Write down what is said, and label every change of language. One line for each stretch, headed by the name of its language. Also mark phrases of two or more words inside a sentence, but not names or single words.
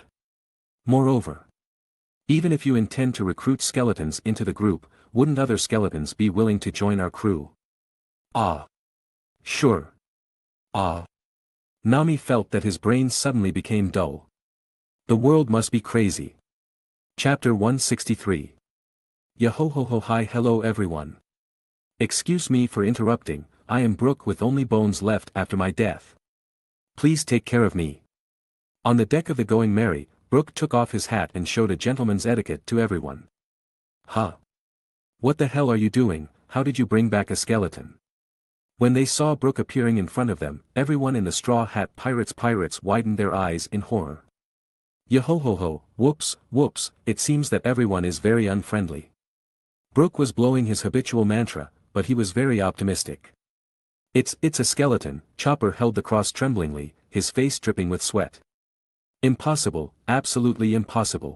English: Moreover, even if you intend to recruit skeletons into the group, wouldn't other skeletons be willing to join our crew? Ah. Sure. Ah. Nami felt that his brain suddenly became dull. The world must be crazy. Chapter 163. Yo-ho-ho-ho hi hello everyone. Excuse me for interrupting, I am Brook with only bones left after my death. Please take care of me. On the deck of the Going Merry, Brook took off his hat and showed a gentleman's etiquette to everyone. Huh? What the hell are you doing, how did you bring back a skeleton? When they saw Brook appearing in front of them, everyone in the Straw Hat Pirates widened their eyes in horror. Yo-ho-ho-ho, whoops, it seems that everyone is very unfriendly. Brook was blowing his habitual mantra, but he was very optimistic. It's a skeleton. Chopper held the cross tremblingly, his face dripping with sweat. Impossible, absolutely impossible.